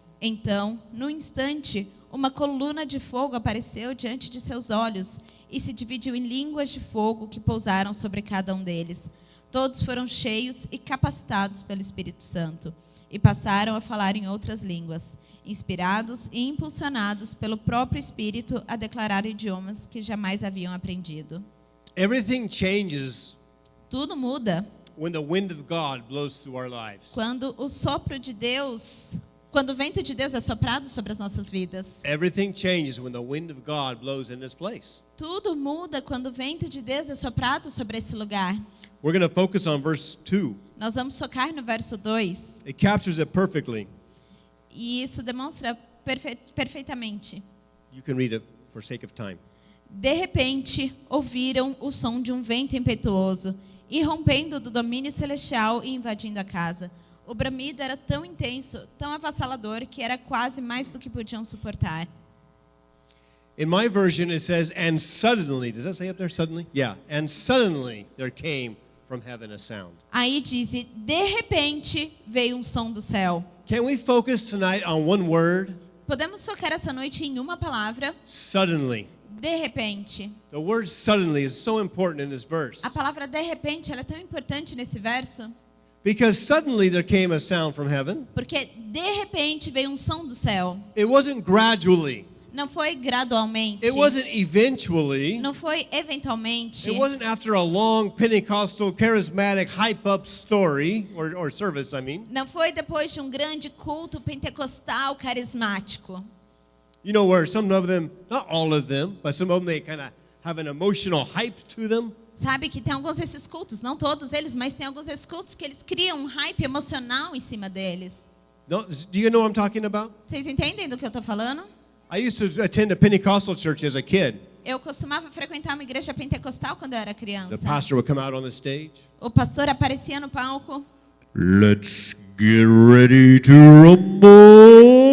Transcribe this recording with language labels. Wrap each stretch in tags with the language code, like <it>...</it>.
<pt>Então, num instante, uma coluna de fogo apareceu diante de seus olhos e se dividiu em línguas de fogo que pousaram sobre cada um deles. Todos foram cheios e capacitados pelo Espírito Santo e passaram a falar em outras línguas, inspirados e impulsionados pelo próprio Espírito a declarar idiomas que jamais haviam aprendido.</pt> <en>Everything changes</en> <pt>Tudo muda</pt> <en>when the wind of God blows through our lives.</en> <pt>quando o sopro de Deus, quando o vento de Deus é soprado sobre as nossas vidas.</pt> <en>Everything changes when the wind of God blows in this place.</en> <pt>Tudo muda quando o vento de Deus é soprado sobre esse lugar.</pt> <en>We're going to focus on verse 2.</en> <pt>Nós vamos focar no verso 2.</pt> <en>It captures it perfectly.</en> <pt>E isso demonstra perfeitamente.</pt> <en>You can read it for sake of time.</en> <pt>De repente, ouviram o som de um vento impetuoso, irrompendo do domínio celestial e invadindo a casa. O bramido era tão intenso, tão avassalador, que era quase mais do que podiam suportar.</pt> <en>In my version, it says, and suddenly, does that say up there, suddenly? Yeah, and suddenly there came from heaven a sound.</en> <pt>Aí diz, e de repente veio um som do céu.</pt> <en>Can we focus tonight on one word?</en> <pt>Podemos focar essa noite em uma palavra,</pt> <en>Suddenly.</en> <pt>de repente.</pt> <en>The word suddenly is so important in this verse.</en> <pt>A palavra de repente, ela é tão importante nesse verso,</pt> <en>Because suddenly there came a sound from heaven.</en> <pt>porque de repente veio um som do céu.</pt> <en>It wasn't gradually.</en> <pt>Não foi gradualmente.</pt> <en>It wasn't eventually.</en> <pt>Não foi eventualmente.</pt> <en>It wasn't after a long Pentecostal charismatic hype up story or service, I mean.</en> <pt>Não foi depois de um grande culto pentecostal carismático.</pt> <en>You know where some of them, not all of them, but some of them they kind of have an emotional hype to them.</en> <pt>Sabe que tem alguns desses cultos, não todos eles, mas tem alguns desses cultos que eles criam um hype emocional em cima deles.</pt> <en>No, do you know what I'm talking about?</en> <pt>Vocês entendem do que eu estou falando?</pt> <en>I used to attend a Pentecostal church as a kid.</en> <pt>Eu costumava frequentar uma igreja pentecostal quando eu era</pt> <en>The</en> <pt>criança.</pt> <en>pastor would come out on the stage.</en> <pt>O pastor aparecia no palco.</pt> <en>Let's get ready to rumble.</en>